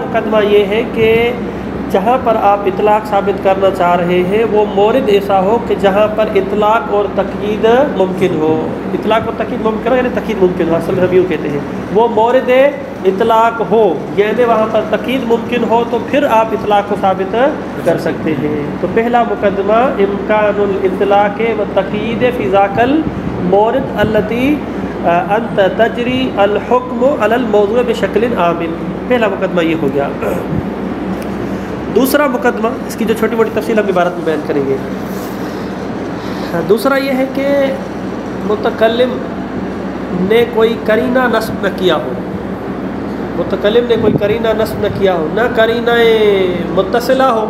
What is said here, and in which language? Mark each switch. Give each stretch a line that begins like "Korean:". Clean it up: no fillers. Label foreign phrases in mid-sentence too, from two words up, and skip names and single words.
Urdu: پہلا مقدمہ یہ ہے کہ جہاں پر آپ اطلاق ثابت کرنا چاہ رہے ہیں وہ مورد ایسا ہو کہ جہاں پر اطلاق اور تقیید ممکن ہو. اطلاق اور تقیید ممکن ہو یعنی تقیید ممکن ہو، اصل میں ہم یوں کہتے ہیں وہ مورد اطلاق ہو، یعنی وہاں پر تقیید ممکن ہو تو پھر آپ اطلاق کو ثابت کر سکتے ہیں. تو پہلا مقدمہ
Arabic: امکان الاطلاق و تقیید فی ذاک المورد التی انت تجری الحکم علی الموضوع بشکل عام.
Urdu: پہلا مقدمہ یہ ہو گیا. دوسرا مقدمہ، اس کی جو چھوٹی موٹی تفصیل ہم عبارت میں بیان کریں گے. دوسرا یہ ہے کہ متکلم نے کوئی قرینہ نصب نہ کیا ہو، متکلم نے کوئی قرینہ نصب نہ کیا ہو، نہ قرینہ متصلہ ہو.